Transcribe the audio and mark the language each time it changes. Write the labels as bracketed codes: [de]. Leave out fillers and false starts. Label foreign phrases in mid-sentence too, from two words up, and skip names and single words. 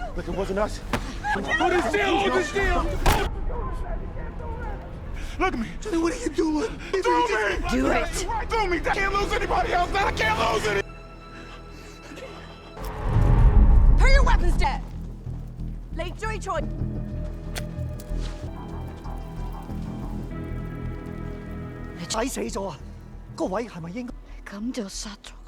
[en] It wasn't us. Hold it still! Hold it still! Look at me! Johnny, what are you doing? Throw me! Do it! Throw me! I can't lose anybody else! I can't lose any! Put your weapons down! [yue] 你追錯。你踩死咗啊！個位係咪應該？咁就殺咗佢。